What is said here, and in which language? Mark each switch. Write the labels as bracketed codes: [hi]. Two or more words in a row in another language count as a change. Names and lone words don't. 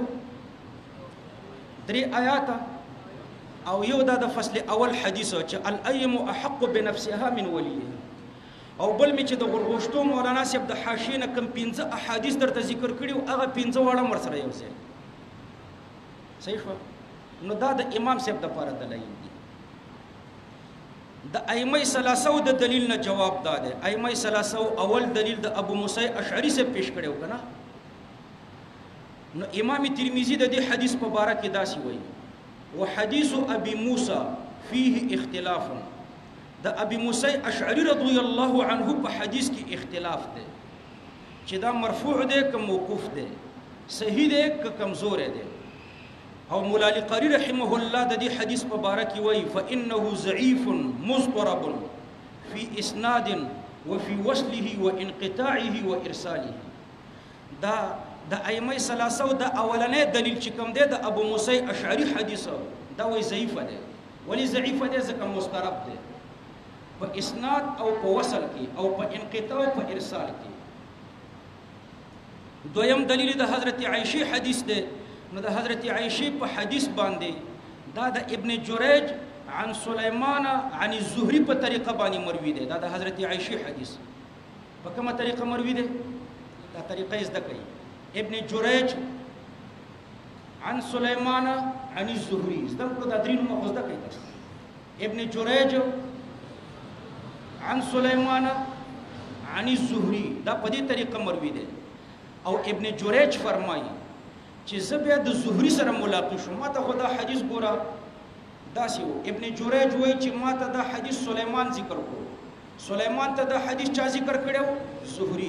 [ps] درې آیات، او یو دا د فصل اول حدیث چې [ar] الایم احق بنفسها من ولیها، [ps] او بل می چې د غرغشتو مولانا صاحب د حاشیه نه کوم 15 احادیث درته ذکر کړیو، هغه 15 وړه مر سره یو ځای. صحیح شو؟ نو دا د امام صاحب د لپاره دلایل دي. د ائمه ثلاثه د دلیل نه جواب داده. ائمه ثلاثه اول دلیل د ابو موسی اشعری سے پیش کړو کنه. نو امام ترمذی د دې حدیث په باره کې داسي وایي [ar] وحديث ابي موسى فيه اختلاف. [ps] د ابي موسی اشعری رضی الله عنه په حدیث کې اختلاف ده چې دا مرفوع ده که موقوف ده، صحیح ده که کمزور ده. او مولا لقری رحمه الله د دې حدیث په باره کې وایي [ar] فانه ضعيف مضطرب في اسناد وفي وصله وانقطاعه وارساله. [ps] دا د ائمه ثلاثه د اولنې دلیل چې کوم دی د ابو موسی اشعری حدیث دا وایي ضعیف دی. ولی ضعیف دی؟ ځکه مضطرب دی په اسناد او په وصل کې او په انقطاع او په ارسال کې. دویم دلیل د حضرت عائشہ حدیث دی. نو د حضرت عائشہ په حدیث باندې دا د ابن جریج عن سلیمان عن الزهري په طریقه باندې مروي دی. دا د حضرت عائشہ حدیث په کومه طریقه مروي دی؟ دا طریقه زده کړئ. ابن جریج عن سلیمان عن الزهري زده کړو، دا درې نومه زده کړئ. ابن جریج عن سلیمان عن الزهري دا په دې طریقه مروي دی. او ابن جریج فرمایي چې زه بیا د زهري سره ملاقات شوم، ما ته خو دا حدیث ګوره داسې و. ابن جریج وایي چې ما ته دا حدیث سلیمان ذکر کړو. سلیمان ته دا حدیث چا ذکر کړو؟ زهري.